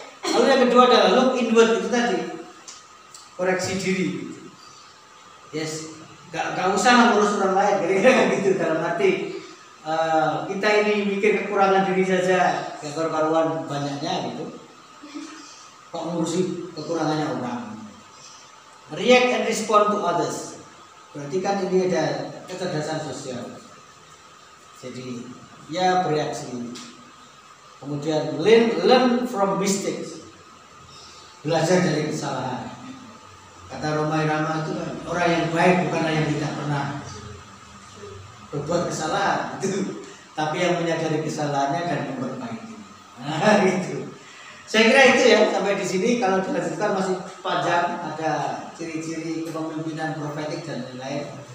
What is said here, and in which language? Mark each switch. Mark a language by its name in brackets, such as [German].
[Indonesian] Lalu yang kedua adalah [English] look inward, [Indonesian] itu tadi koreksi diri. Yes, nggak usah ngurus orang lain, kira-kira gitu. Dalam arti kita ini mikir kekurangan diri saja, nggak karuan banyaknya gitu. Kok ngurusi kekurangannya orang? [English] React and respond to others. [Indonesian] Berarti kan ini ada kecerdasan sosial. Jadi ya bereaksi. Kemudian [English] learn from mistakes. [Indonesian] Belajar dari kesalahan. Kata Romai Rama itu kan, orang yang baik bukanlah yang tidak pernah berbuat kesalahan, itu, tapi yang menyadari kesalahannya dan memperbaiki. Nah, gitu. Saya kira itu ya, sampai di sini kalau dilanjutkan masih panjang, ada ciri-ciri kepemimpinan profetik dan lain-lain.